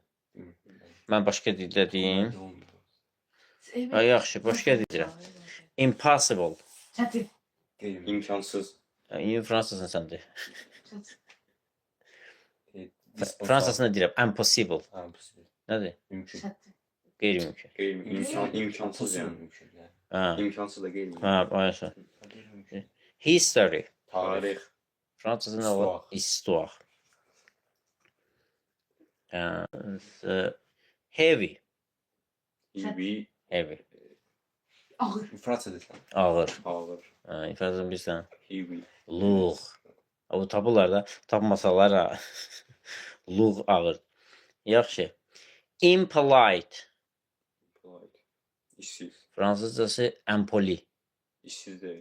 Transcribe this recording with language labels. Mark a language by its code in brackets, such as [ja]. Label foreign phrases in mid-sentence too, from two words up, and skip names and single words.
[az] Mən başqa dildə deyim. Ay, yaxşı, başqa deyirəm. [en] Impossible. [az] Çətin. [tr] İmkansız. [az] İndi fransızın sən de. Çətin. Fransızını deyirəm. Impossible. Nədir? Mümkün. Çətin. Qeyri-mümkün. [tr] İmkansız yani. Mümkün yani. Ha, İmkansız da değil. ha, aynen. Mümkün. [en] History. [tr] Tarih. [az] Fransızın nə var? Histoire. Heavy. [tr] İyi. [en] Heavy. [az] Ağır. [tr] Fransa'da sen. [az] Ağır. Ağır. İfadəsini bilirsən. [en] Heavy. [az] Luğ. Bu tapırlar da. Tapmasalar ha. Luğ ağır. Yaxşı. Impolite. [en] Polite. İşsiz. [az] Fransızcası impoli. [tr] İşsiz değil.